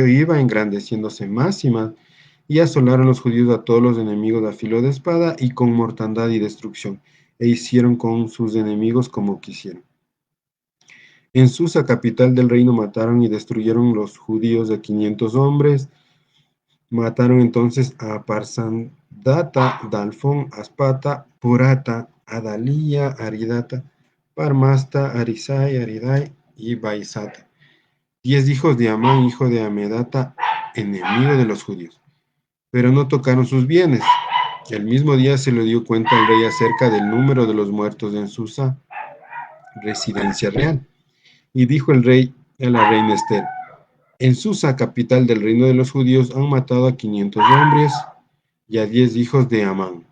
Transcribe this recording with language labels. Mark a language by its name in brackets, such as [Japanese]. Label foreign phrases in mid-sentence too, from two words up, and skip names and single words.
[Spanish] Mardoqueo iba engrandeciéndose más y más, y asolaron los judíos a todos los enemigos a filo de espada y con mortandad y destrucción, e hicieron con sus enemigos como quisieron. En Susa, capital del reino, mataron y destruyeron los judíos de 500 hombres. Mataron entonces a Parsandata, Dalfón, Aspata, Purata, Adalía, Aridata, Parmasta, Arisai, Aridai y Baisata. 10 hijos de Amán, hijo de Amedata, enemigo de los judíos. Pero no tocaron sus bienes. El mismo día se le dio cuenta al rey acerca del número de los muertos en Susa, residencia real. Y dijo el rey a la reina Esther: en Susa, capital del reino de los judíos, han matado a 500 hombres y a 10 hijos de Amán.